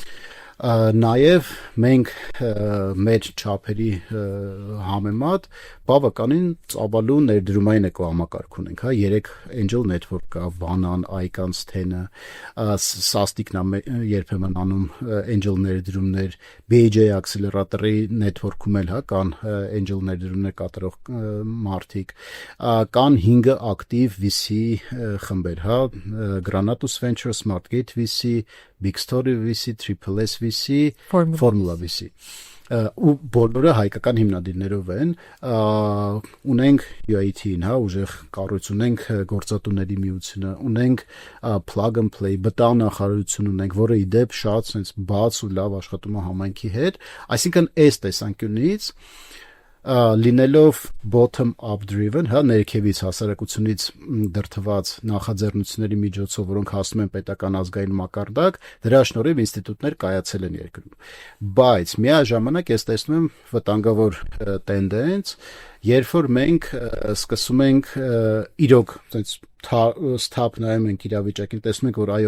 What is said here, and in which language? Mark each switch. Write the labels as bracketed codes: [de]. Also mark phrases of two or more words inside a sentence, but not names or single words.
[hy] Նաև մենք մեր չափերի համեմատ բավականին ծավալու ներդրումային էկոհամակարգ ունենք, հա, 3 [en] Angel Network [hy] կա, Banan, Icons, Ten-ը, Sastic-ն երբեմն անում Angel ներդրումներ, BJ Accelerator-ի network-ում էլ, հա, կան Angel ներդրումներ կատարող մարդիկ, կան 5 ակտիվ VC խմբեր, հա, Granatus Venture, Smartgate VC, Big Story VC, Triple S VC, Formula VC, ու բոլորը հայկական հիմնադիրներով են, ունենք UAT-ին, հա, ուժեղ կառույց ունենք գործատուների միությունը, ունենք [en] plug and play [hy] բտա նախարարություն ունենք, որը ի դեպ շատ sense բաց ու լավ աշխատում է համայնքի հետ, այսինքն այս տեսանկյունից [en] լինելով bottom up driven, [hy] հա, ներքևից հասարակությունից դրթված նախաձեռնությունների միջոցով, որոնք հասնում են պետական ազգային մակարդակ, դրա շնորհիվ ինստիտուտներ կայացել են երկրում։ Բայց միաժամանակ ես տեսնում եմ վտանգավոր տենդենս, երբ որ մենք սկսում ենք իրոք այնպես սթափ նայում ենք իրավիճակին, տեսնում ենք, որ